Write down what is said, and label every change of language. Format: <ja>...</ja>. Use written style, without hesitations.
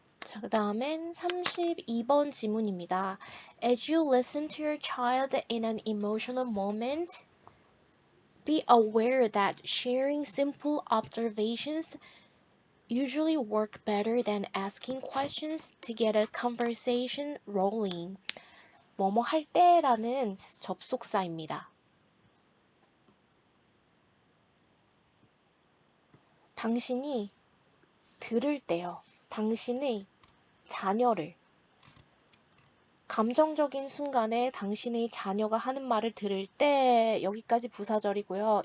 <ko>자, 그 다음엔 32번 지문입니다.</ko> <en>As you listen to your child in an emotional moment, be aware that sharing simple observations usually work better than asking questions to get a conversation rolling.</en> <ko>뭐뭐 할 때라는 접속사입니다. 당신이 들을 때요. 당신의 자녀를 감정적인 순간에 당신의 자녀가 하는 말을 들을 때 여기까지 부사절이고요.</ko>